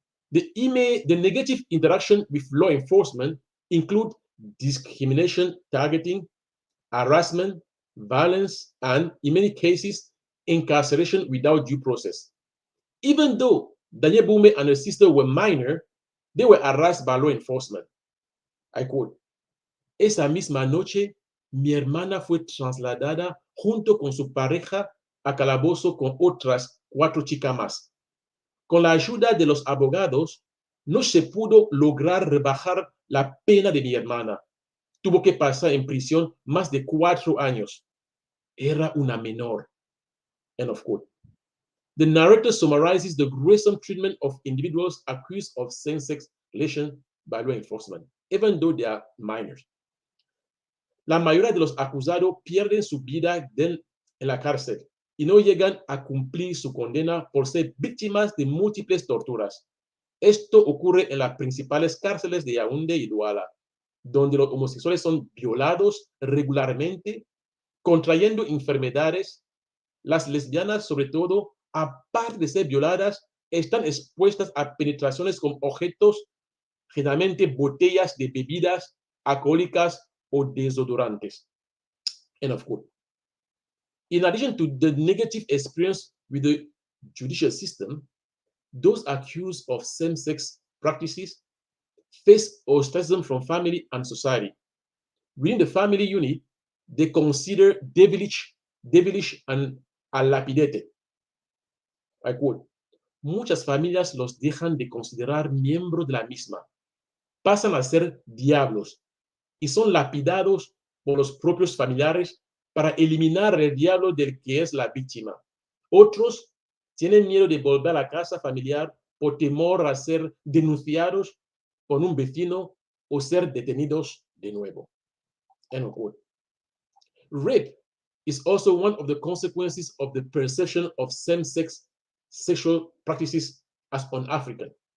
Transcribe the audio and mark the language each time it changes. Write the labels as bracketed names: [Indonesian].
[English] The negative interaction with law enforcement include discrimination, targeting, harassment, violence, and in many cases, incarceration without due process. Even though Danielle Mboume and her sister were minor, they were harassed by law enforcement. I quote, [Spanish] esa misma noche, mi hermana fue trasladada junto con su pareja a calabozo con otras 4 chicas más. Con la ayuda de los abogados, no se pudo lograr rebajar la pena de mi hermana. Tuvo que pasar en prisión más de 4 años. Era una menor. [English] End of quote. The narrator summarizes the gruesome treatment of individuals accused of same-sex relation by law enforcement, even though they are minors. [Spanish] La mayoría de los acusados pierden su vida en la cárcel, y no llegan a cumplir su condena por ser víctimas de múltiples torturas. Esto ocurre en las principales cárceles de Yaoundé y Douala, donde los homosexuales son violados regularmente, contrayendo enfermedades. Las lesbianas, sobre todo, aparte de ser violadas, están expuestas a penetraciones con objetos, generalmente botellas de bebidas alcohólicas o desodorantes. [English] End of quote. In addition to the negative experience with the judicial system, those accused of same-sex practices face ostracism from family and society. Within the family unit, they consider devilish and lapidated. I quote, [Spanish] muchas familias los dejan de considerar miembros de la misma, pasan a ser diablos y son lapidados por los propios familiares para eliminar el diablo del que es la víctima. Otros tienen miedo de volver a la casa familiar por temor a ser denunciados por un vecino o ser detenidos de nuevo. [English] End of quote. Rape is also one of the consequences of the perception of same-sex sexual practices as un-African.